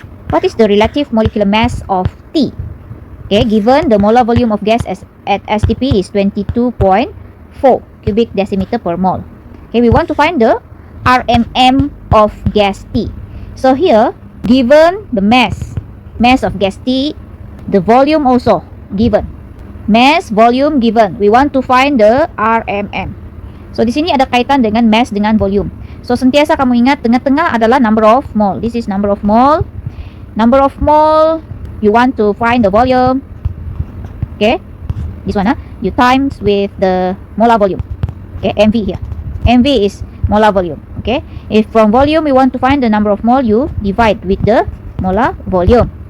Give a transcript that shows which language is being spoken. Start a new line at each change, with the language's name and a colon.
English: What is the relative molecular mass of T? Okay, given the molar volume of gas at STP is 22.4 cubic decimeter per mole. Okay, we want to find the RMM of gas T. So here, given the mass of gas T, the volume also given. Mass, volume given. We want to find the RMM.
Malay: So di sini ada kaitan dengan mass dengan volume. So sentiasa kamu ingat tengah-tengah adalah number of mole.
English: This is number of mole. Number of mole, you want to find the volume. Okay, this one, you times with the molar volume. Okay, MV here. MV is molar volume. Okay, if from volume you want to find the number of mole, you divide with the molar volume.